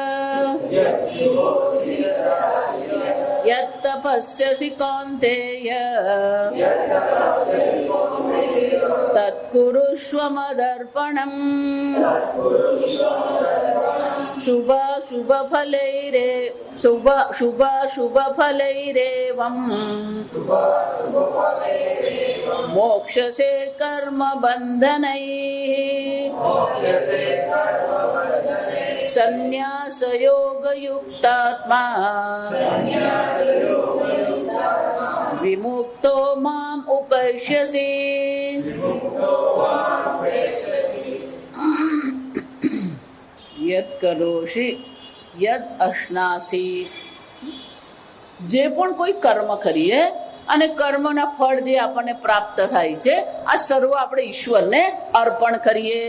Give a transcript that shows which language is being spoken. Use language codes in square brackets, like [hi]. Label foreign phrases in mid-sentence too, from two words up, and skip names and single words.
[sa] यत्तपस्यसि कौन्तेय तत्कुरुष्व मदर्पणम् शुभाशुभफलैरेवम् मोक्षसे कर्मबन्धनैः संन्यासयोगयुक्तात्मा विमुक्तो माम उपैष्यसि. यद् करोषि यद् अश्नासि. [gu] જે પણ કોઈ કર્મ કરીએ અને કર્મના ફળ જે આપણને પ્રાપ્ત થાય છે, આ સર્વ આપણે ઈશ્વરને અર્પણ કરીએ.